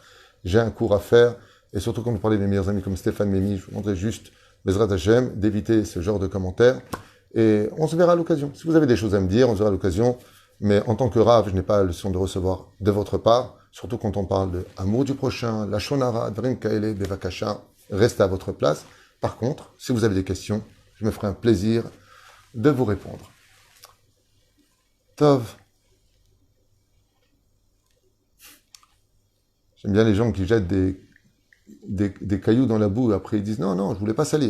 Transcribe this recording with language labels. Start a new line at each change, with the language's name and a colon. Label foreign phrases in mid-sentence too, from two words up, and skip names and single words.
French: J'ai un cours à faire et surtout quand vous parlez de mes meilleurs amis comme Stéphane Mémy, je vous demanderai juste,
Hebrew: בעזרת השם,
French: d'éviter ce genre de commentaires et on se verra à l'occasion. Si vous avez des choses à me dire, on se verra à l'occasion, mais en tant que Rav, je n'ai pas la leçon de recevoir de votre part, surtout quand on parle de amour du prochain, la shonara,
Hebrew: דברים כאלה, בבקשה,
French: restez à votre place. Par contre, si vous avez des questions, je me ferai un plaisir de vous répondre. Tov. J'aime bien les gens qui jettent des cailloux dans la boue et après ils disent non, je ne voulais pas salir.